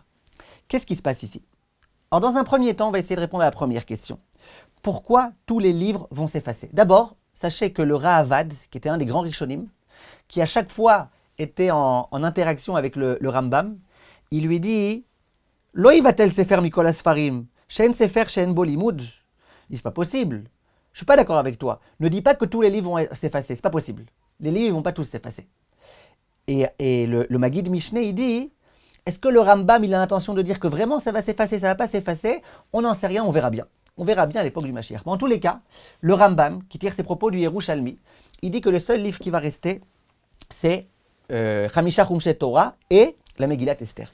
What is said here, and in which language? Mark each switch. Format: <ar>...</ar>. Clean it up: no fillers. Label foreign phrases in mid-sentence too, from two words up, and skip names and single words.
<fr>Qu'est-ce qui se passe ici? Alors dans un premier temps, on va essayer de répondre à la première question. Pourquoi tous les livres vont s'effacer? D'abord, sachez que le Ra'avad, qui était un des grands Rishonim, qui à chaque fois était en interaction avec le Rambam, il lui dit «</fr> <he>לא יבטל ספר מכל הספרים, שאין ספר שאין בו לימוד</he> <fr>» Il dit « C'est pas possible, je suis pas d'accord avec toi. Ne dis pas que tous les livres vont s'effacer, c'est pas possible. Les livres ne vont pas tous s'effacer. » Et le Maggid Mishneh, il dit Est-ce que le Rambam, il a l'intention de dire que vraiment ça va s'effacer, ça va pas s'effacer? On n'en sait rien, on verra bien. On verra bien à l'époque du Mashiach. Mais en tous les cas, le Rambam, qui tire ses propos du Yerushalmi, il dit que le seul livre qui va rester, c'est</fr> <he>חמישה חומשי תורה</he> <fr>et la Megillat Esther.</fr>